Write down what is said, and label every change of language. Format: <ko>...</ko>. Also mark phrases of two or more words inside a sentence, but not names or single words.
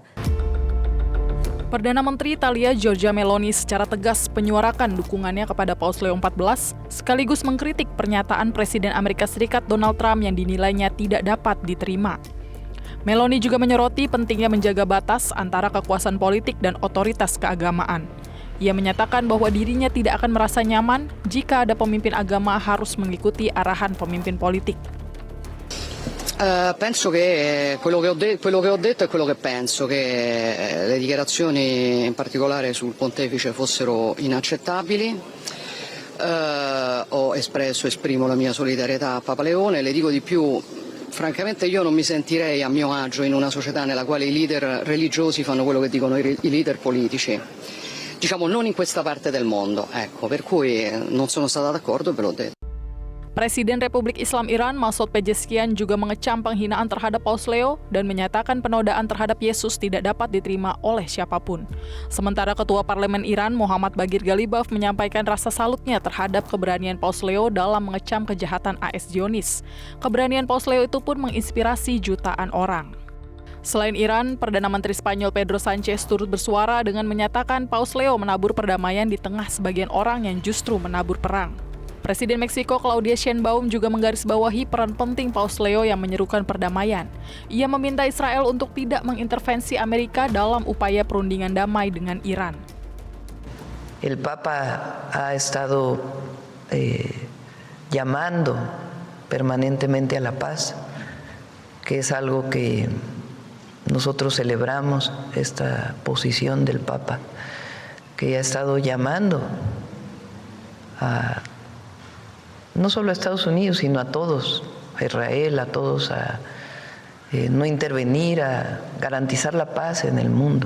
<id>Perdana Menteri Italia Giorgia Meloni secara tegas menyuarakan dukungannya kepada Paus Leo XIV, sekaligus mengkritik pernyataan Presiden Amerika Serikat Donald Trump yang dinilainya tidak dapat diterima. Meloni juga menyoroti pentingnya menjaga batas antara kekuasaan politik dan otoritas keagamaan. Ia menyatakan bahwa dirinya tidak akan merasa nyaman jika ada pemimpin agama harus mengikuti arahan pemimpin politik.</id> <it>Penso che quello che ho detto è quello che penso, che le dichiarazioni in particolare sul pontefice fossero inaccettabili. Esprimo la mia solidarietà a Papa Leone, le dico di più. Francamente io non mi sentirei a mio agio in una società nella quale i leader religiosi fanno quello che dicono i leader politici. Diciamo non in questa parte del mondo, ecco, per cui non sono stata d'accordo e ve l'ho detto.</it> <id>Presiden Republik Islam Iran Masoud Pezeshkian juga mengecam penghinaan terhadap Paus Leo dan menyatakan penodaan terhadap Yesus tidak dapat diterima oleh siapapun. Sementara Ketua Parlemen Iran Muhammad Baghir Ghalibaf menyampaikan rasa salutnya terhadap keberanian Paus Leo dalam mengecam kejahatan AS Zionis. Keberanian Paus Leo itu pun menginspirasi jutaan orang. Selain Iran, Perdana Menteri Spanyol Pedro Sanchez turut bersuara dengan menyatakan Paus Leo menabur perdamaian di tengah sebagian orang yang justru menabur perang. Presiden Meksiko Claudia Sheinbaum juga menggarisbawahi peran penting Paus Leo yang menyerukan perdamaian. Ia meminta Israel untuk tidak mengintervensi Amerika dalam upaya perundingan damai dengan Iran.</id> <es>El Papa ha estado llamando permanentemente a la paz, que es algo que nosotros celebramos, esta posición del Papa, que ha estado llamando a no solo a Estados Unidos, sino a todos, a Israel, a todos, a no intervenir, a garantizar la paz en el mundo.</es>